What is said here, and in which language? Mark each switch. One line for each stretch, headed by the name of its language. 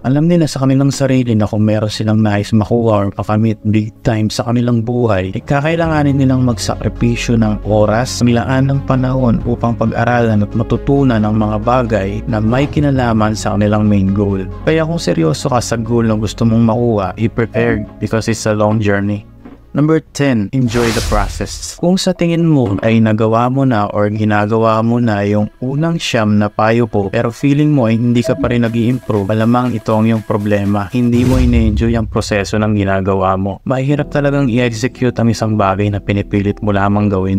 Filipino: Alam nila sa kanilang sarili na kung meron silang nais makuha or makamit big time sa kanilang buhay, ay kakailanganin nilang magsakripisyo ng oras, nilaan ng panahon upang pag-aralan at matutunan ang mga bagay na may kinalaman sa kanilang main goal. Kaya kung seryoso ka sa goal na gusto mong makuha,
English: be prepared because it's a long journey. Number 10, enjoy the process.
Filipino: Kung sa tingin mo ay nagawa mo na or ginagawa mo na yung unang siyam na payo po pero feeling mo ay hindi ka pa rin nag-i-improve, malamang ito ang yung problema. Hindi mo ine-enjoy ang proseso ng ginagawa mo. Mahirap talagang i-execute ang isang bagay na pinipilit mo lamang gawin.